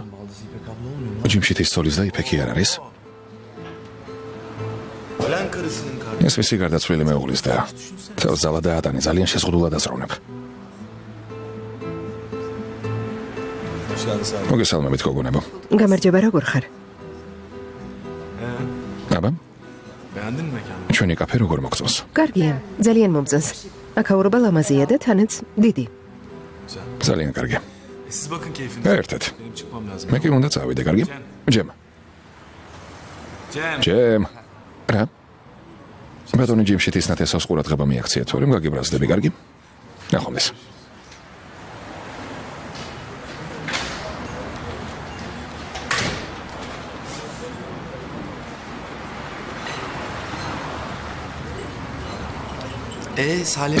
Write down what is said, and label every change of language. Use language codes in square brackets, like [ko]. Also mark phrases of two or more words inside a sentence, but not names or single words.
[ka] ჯიმშიტის ცოლის და იფექი არ არის? ეს მისი გარდაცვლილი მეუღლის და თავს ძალა დაატანე, ძალიან შეზღუდულად აზროვნებ. მოგესალმებით, გოგონებო. გამარჯობა, როგორ ხარ? აბა, [tr] Beğendin mi mekanı? [ka] ჩვენი კაფე როგორ მოგწონს? კარგია, ძალიან მომწონს. აქაურობა ლამაზია და თანაც დიდი. ძალიან კარგი. [tr] Siz bakın keyfinize. [ka] ერთად. [tr] Benim çıkmam lazım. [ka] მე კი უნდა წავიდე, კარგი? ჯემ. Cem. ჯემ. რა? ბატონი ჯიმშიტის ნათესავს ყურადღება მიაქცია, თორემ გაგიბრაზდები, კარგი? ნახომდეს. Salih.